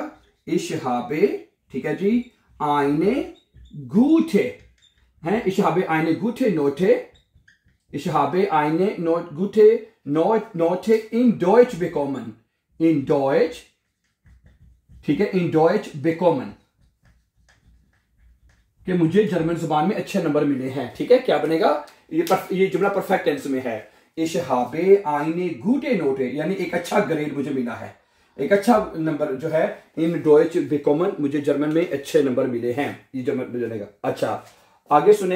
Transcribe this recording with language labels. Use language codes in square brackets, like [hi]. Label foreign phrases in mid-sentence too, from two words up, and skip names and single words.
[hi] इशहाबे, ठीक है जी। [de] eine gute हैं, ich habe eine gute Note. ich habe eine Note gute Note in Deutsch bekommen, in Deutsch, [hi] ठीक है, [de] in Deutsch bekommen, [hi] कि मुझे जर्मन जुबान में अच्छे नंबर मिले हैं। ठीक है, क्या बनेगा? ये जुमला [en] perfect tense [hi] में है। [de] ich habe eine gute Note, [hi] यानी एक अच्छा ग्रेड मुझे मिला है, एक अच्छा नंबर जो है [de] in Deutsch bekommen, [hi] मुझे जर्मन में अच्छे नंबर मिले हैं। ये जर्मन में बनेगा। अच्छा, आगे सुने।